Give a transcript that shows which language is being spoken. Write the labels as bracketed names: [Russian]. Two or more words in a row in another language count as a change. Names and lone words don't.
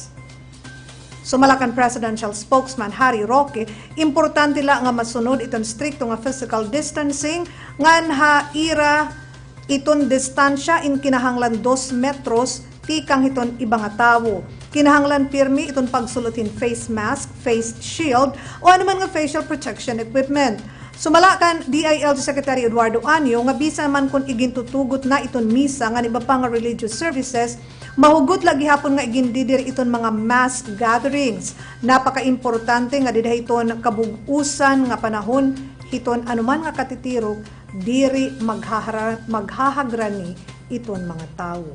[Waray] Sumalakan Presidential Spokesman Harry Roque, importante la nga masunod iton stricto nga [English] physical distancing [Waray] ngan ha ira iton distansya in kinahanglan 2 metros tikang iton ibang nga tawo. Kinahanglan pirmi iton pagsulutin [English] face mask, face shield [Waray] o anuman nga [English] facial protection equipment. [Waray] Sumalakan DILG Secretary Eduardo Anyo nga bisa man kung igintutugot na iton misa nga iba pa nga [English] religious services, [Waray] mahugot lagi hapon nga igindidir iton mga [English] mass gatherings. [Waray] Napaka-importante nga diday iton kabug-usan nga panahon hiton anuman nga katitirok diri maghahagrani iton mga tawo.